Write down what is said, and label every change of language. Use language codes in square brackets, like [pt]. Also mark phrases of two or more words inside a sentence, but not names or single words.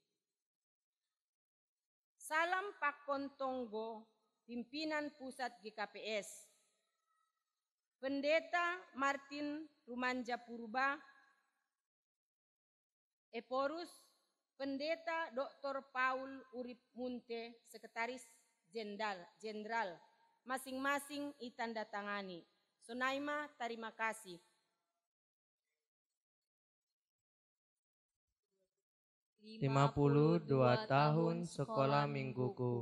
[id] Salam Pakon Tonggo, Pimpinan Pusat GKPS. Pendeta Martin Rumanja Purba, Eporus, Pendeta Dr. Paul Urip Munte, Sekretaris Jenderal, masing-masing itandatangani. Sonaima, terima kasih. Lima 52 tahun sekolah mingguku.